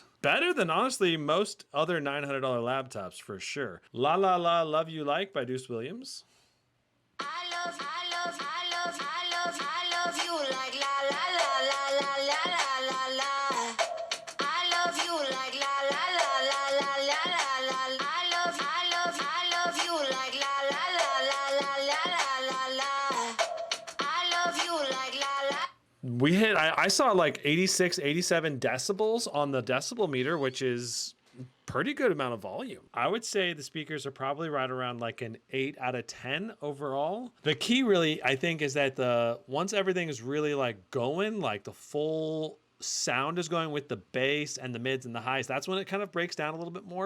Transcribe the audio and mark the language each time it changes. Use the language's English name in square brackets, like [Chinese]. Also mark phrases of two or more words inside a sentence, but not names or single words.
[English] Better than honestly most other $900 laptops for sure. La La La Love You Like by Deuce Williams. I love you like la la la la la la la la. I love you like la la la la la la la la. I love you like la la la la la la la la. I love you like la la. We hit, I saw like 86, 87 decibels on the decibel meter, which is pretty good amount of volume. I would say the speakers are probably right around like an 8 out of 10 overall. The key really, I think, is that once everything is really like going, like the full sound is going with the bass and the mids and the highs, that's when it kind of breaks down a little bit more.